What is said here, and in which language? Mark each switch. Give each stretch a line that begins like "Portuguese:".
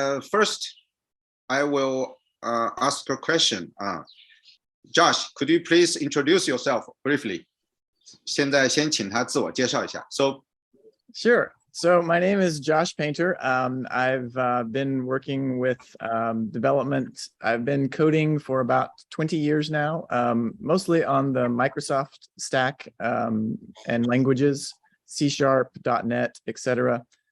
English: First, I will ask a question. Josh, could you please introduce yourself briefly?
Chinese: 现在先请他自我介绍一下.
English: So, sure. So my name is Josh Painter. I've been working with development. I've been coding for about 20 years now, mostly on the Microsoft stack and languages, C#, .NET, etc.